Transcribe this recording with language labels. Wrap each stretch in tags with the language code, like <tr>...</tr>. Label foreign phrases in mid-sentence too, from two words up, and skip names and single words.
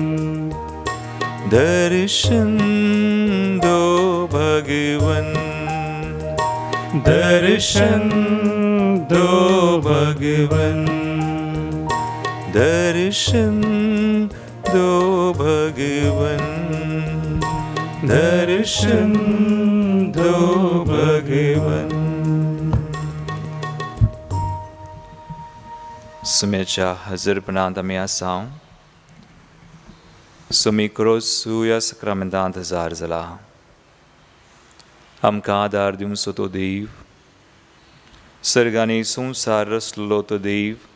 <hi>दर्शन दो भगवन. दर्शन दो भगवन. दर्शन दो भगवन. दर्शन दो भगवन.</hi> <kok>सुमेच्या हजरपणांत आमी आसां. सुमी क्रोसू ह्या सक्रामेंतांत हजार जाला. आमकां आदार दिवचो तो देव, सर्गांनी संवसार रचलो तो देव.</kok>